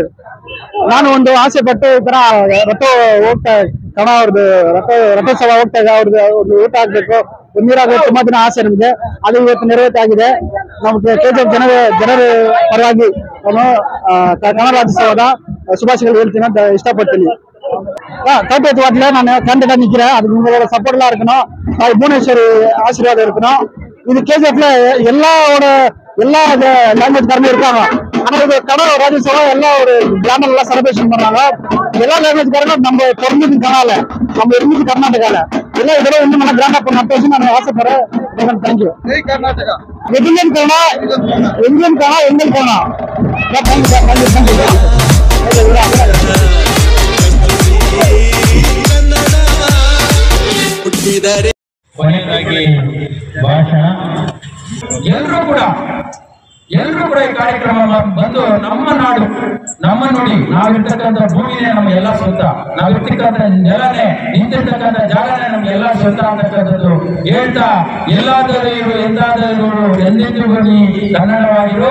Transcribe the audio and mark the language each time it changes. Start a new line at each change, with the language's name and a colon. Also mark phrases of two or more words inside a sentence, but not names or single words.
Kannada: ನಾನು ಒಂದು ಆಸೆ ಪಟ್ಟು ಈ ತರ ರಥ ಹೋಗ್ತಾ ಕನ್ನಡ ಅವ್ರದ್ದು ರಥೋತ್ಸವ ಹೋಗ್ತಾ ಇದೆ. ಅವ್ರದ್ದು ಒಂದು ಊಟ ಆಗ್ಬೇಕು, ನೀರಾಗಬೇಕು, ತುಂಬಾ ದಿನ ಆಸೆ ನಮಗೆ. ಅದು ಇವತ್ತು ನೆರವೇರಾಗಿದೆ. ನಮ್ಗೆ KGF ಜನರ ಪರವಾಗಿ ನಾನು ಕನ್ನಡ ರಾಜ್ಯೋತ್ಸವದ ಶುಭಾಶಯಗಳು ಹೇಳ್ತೀನಿ ಅಂತ ಇಷ್ಟಪಡ್ತೀನಿ.
Tamil: தோட்டத்து வாட்டில நான் கேண்டிடேட்டா நிக்கிறேன். அதுக்கு உங்களோட சப்போர்ட் எல்லாம் இருக்கணும். புவனேஸ்வரி ஆசீர்வாதம் இருக்கணும். இது KGFல எல்லா லாங்குவேஜ் காரங்களும் இருக்காங்க. ஆனா இது கன்னட ராஜ்யோத்சவம் எல்லா ஒரு கிராமம் எல்லாம் செலிப்ரேஷன் பண்றாங்க. எல்லா லாங்குவேஜ் காரங்களும் நம்ம பிறந்தது கனடால, நம்ம இருந்தது கர்நாடகால, எல்லாம் இதெல்லாம் இன்னும் நல்லா கிராண்டா பண்ண நான் ஆசைப்படுறேன். தேங்க்யூ. ஜெய் கர்நாடகா. ரெஜிமென்ட் கனடா, இந்தியன் கனடா, எங்கல் கனடா.
Kannada: ಕೊನೆಯದಾಗಿ ಭಾಷಣ. ಎಲ್ಲರೂ ಕೂಡ ಈ ಕಾರ್ಯಕ್ರಮ ಬಂದು ನಮ್ಮ ನಾಡು ನಮ್ಮ ನೋಡಿ, ನಾವಿರ್ತಕ್ಕಂಥ ಭೂಮಿನೇ ನಮ್ಗೆಲ್ಲ ಸ್ವಂತ, ನಾವಿರ್ತಕ್ಕಂಥ ನೆಲನೇ, ನಿಂತಿರ್ತಕ್ಕಂಥ ಜಾಗನೇ ನಮ್ಗೆಲ್ಲ ಸ್ವಂತ ಅಂತಕ್ಕಂಥದ್ದು ಹೇಳ್ತಾ, ಎಲ್ಲಾದರೂ ಇರು ಎಂದಾದರೂ ಎಂದೆಂದಿಗೂ ನೀ ಕನ್ನಡವಾಗಿರು.